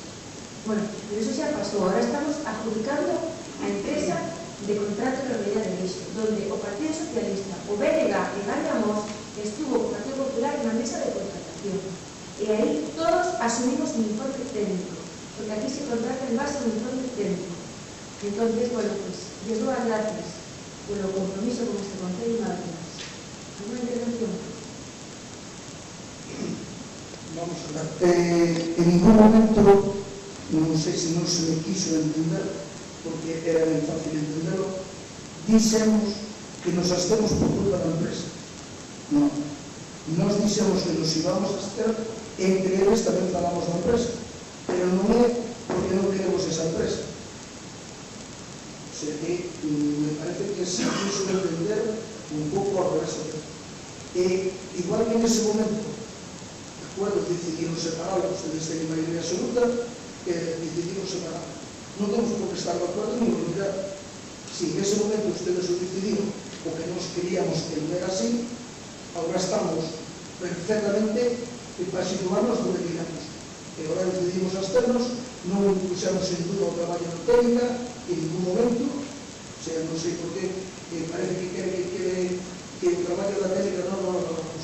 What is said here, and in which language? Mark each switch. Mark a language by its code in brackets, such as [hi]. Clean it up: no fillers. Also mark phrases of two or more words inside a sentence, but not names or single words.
[es] Bueno, pero eso [gl] xa pasou, ahora estamos adjudicando a empresa de contrato de recollida de lixo, donde o Partido Socialista, o BNG e Gandamos estuvo o Partido Popular na mesa de contratación. E aí todos asumimos un informe técnico, porque aquí se contrata en base a un informe técnico. [es] Entonces, bueno, pues, les doy las gracias por el compromiso con este Consejo y nada más. ¿Alguna intervención? Vamos a ver. En ningún momento, [gl] non sei se non se me quiso entender, porque era moi fácil entenderlo, dixemos que nos abstemos por culpa da empresa. Non. Nos dixemos que nos íbamos a abster, entre eles tamén falamos da empresa, pero non é porque non queremos esa empresa. O sea que me parece que se quiso entender un pouco ao revés. Igual que en ese momento, [es] de acuerdo, [gl] decidimos separar, ustedes teñen mayoría absoluta, decidimos separar. Non temos por que estar [es] de acuerdo [gl] ni olvidar. [es] Si en ese momento ustedes [gl] o decidiron o que nos queríamos que non era así, [es] ahora estamos perfectamente para situarnos donde queríamos. [gl] E agora decidimos absternos, non puxamos en duda o traballo da técnica en ningún momento, o sea, non sei por qué parece que quere que o traballo da técnica non [es] lo hagamos.